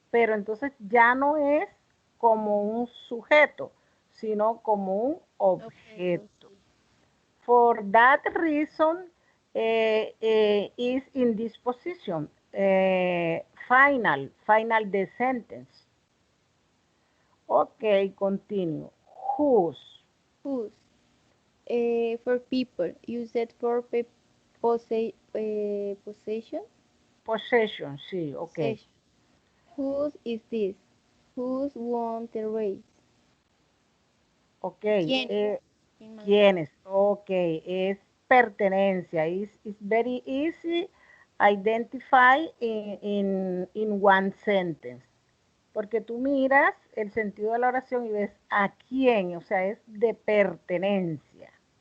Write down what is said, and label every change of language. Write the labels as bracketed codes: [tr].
[es] Pero entonces ya no es como un sujeto, sino como un Objeto, objeto. sí. [en] For that reason, is in this position. Final the sentence. Okay, continue. Whose? Whose. For people use it for possession. Possession, sí, okay. Possession. Whose is this? Whose won the race? Okay, [es] ¿Quiénes? ¿Quién más? ¿quiénes? Ok, es pertenencia. [en] It's very easy identify in one sentence. [es] Porque tú miras el sentido de la oración y ves a quién, o sea, es de pertenencia.